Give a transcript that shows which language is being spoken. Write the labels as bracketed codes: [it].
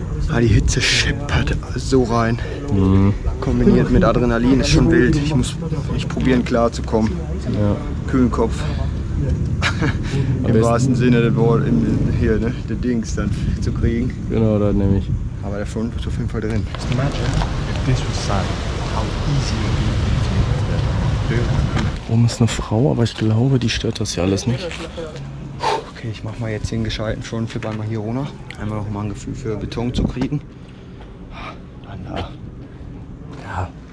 [de] Ah, die Hitze scheppert so rein. Kombiniert mit Adrenalin ist schon wild. Ich muss echt probieren, klar zu kommen. Ja. Kühlen Kopf. Im wahrsten Sinne des Wortes, hier, ne, der Dings dann zu kriegen. Genau, das nehme ich. Aber der Front ist auf jeden Fall drin. [en] Imagine if this was sand, how easy it would be. [de] Oben ist eine Frau, aber ich glaube, die stört das ja alles nicht. Okay, ich mache mal jetzt den gescheiten Frontflip einmal hier runter. Einmal noch mal ein Gefühl für Beton zu kriegen. Ja.